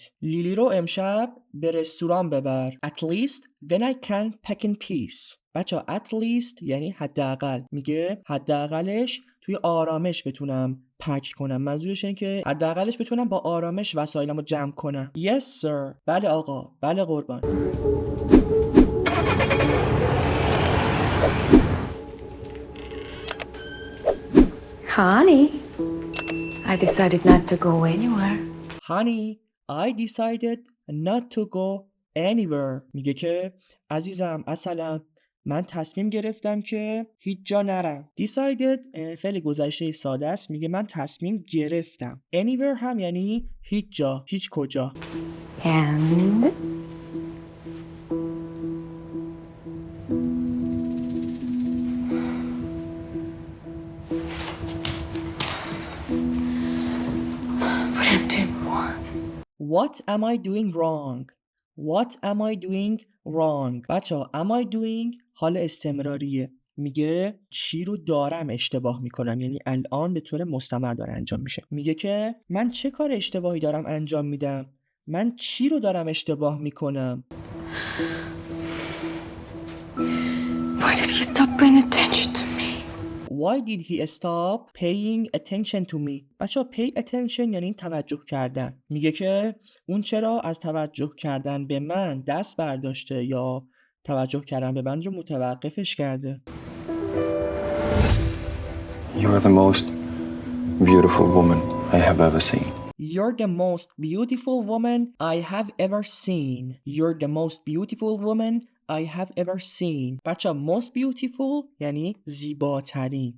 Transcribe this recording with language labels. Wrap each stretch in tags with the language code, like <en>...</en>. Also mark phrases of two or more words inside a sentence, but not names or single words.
<fa>لیلی رو امشب به رستوران ببر.</fa> <en>At least then I can pack in peace.</en> <fa>بچه</fa> <en>at least</en> <fa>یعنی حداقل. میگه حداقلش توی آرامش بتونم پک کنم. منظورش اینه که حداقلش بتونم با آرامش وسایلمو جمع کنم.</fa> <en>Yes sir.</en> <fa>بله آقا. بله قربان.</fa> <en>Honey, I decided not to go anywhere.</en> <fa>میگه که عزیزم عسلم من تصمیم گرفتم که هیچ جا نرم. decided فعل گذشته ساده است. میگه من تصمیم گرفتم. anywhere هم یعنی هیچ جا، هیچ کجا.</fa> <en>And What am I doing wrong?</en> <fa>بچه</fa> <en>am I doing</en> <fa>حال استمراریه. میگه چی رو دارم اشتباه میکنم یعنی الان به طور مستمر داره انجام میشه. میگه که من چه کار اشتباهی دارم انجام میدم؟ من چی رو دارم اشتباه میکنم؟</fa> <en>why did he stop paying attention to me?</en> <fa>بچه</fa> <en>pay attention</en> <fa>یعنی توجه کردن. میگه که اون چرا از توجه کردن به من دست برداشته یا توجه کردن به من رو متوقفش کرده.</fa> <en>You are the most beautiful woman I have ever seen. You're the most beautiful woman I have ever seen. I have ever seen. بچه most beautiful</en> <fa>یعنی زیباترین.</fa>